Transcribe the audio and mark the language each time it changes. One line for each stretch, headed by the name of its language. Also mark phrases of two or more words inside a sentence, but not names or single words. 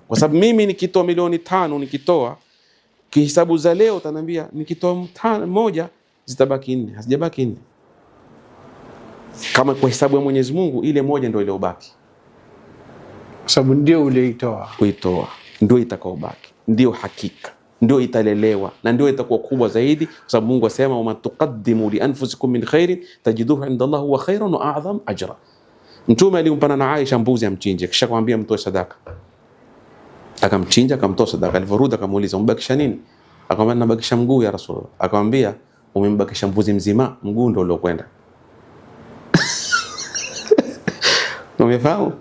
Swahili: Kwa sababu mimi nikitoa milioni 5 nikitoa kihisabu za leo utaniambia nikitoa moja zitabaki 4, hazijabaki 4. Kama kwa hisabu ya Mwenyezi Mungu ile moja ndio iliyobaki. Kwa sababu ndio ulioitoa. Ndio itakaobaki. Ndio hakika. Ndio italelewa na ndio itakuwa kubwa zaidi, kwa sababu Mungu asema
Arabic: وما تقدموا لأنفسكم من خير تجدوه عند الله هو خيرا وأعظم أجرا.
Swahili: Mtume alimpana na Aisha mbuzi amchinje, kisha kumwambia mtoe sadaka. Akamchinja, akamtoa sadaka. Alivorudi akamuuliza umbakisha nini? Akamwambia nabakisha mguu ya Rasulullah. Akamwambia umembakisha mbuzi mzima, mguu ndio uliokwenda. Umefahamu?